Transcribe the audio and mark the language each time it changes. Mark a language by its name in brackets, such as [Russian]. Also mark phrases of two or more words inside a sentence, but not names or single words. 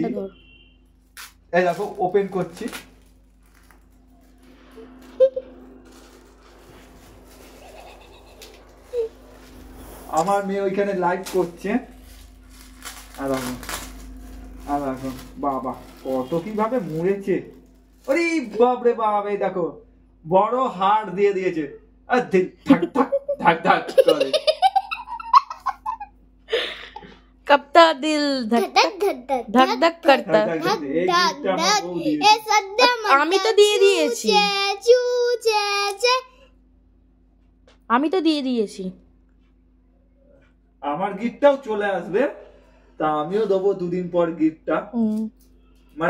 [Bangla] এই দেখো ওপেন করছি। আমার মেয়ে ওইখানে লাইভ করছে। আর দেখো বাবা কত কিভাবে মুড়েছে। ওরে বাপ রে বাপ, এই দেখো বড় হার দিয়ে দিয়েছে। আর ধাক ধাক ধাক ধাক করে। [Hindi] कपता दिल धक धक धक धक धक धक करता। [Bangla] এই গিফটটা আমার বউ দিয়েছে। ए सद्या আমি তো দিয়ে দিয়েছি। চুচে আমি তো দিয়ে দিয়েছি। আমার গিফটটাও চলে আসবে, তা আমিও দেবো দুদিন পর গিফটটা। মানে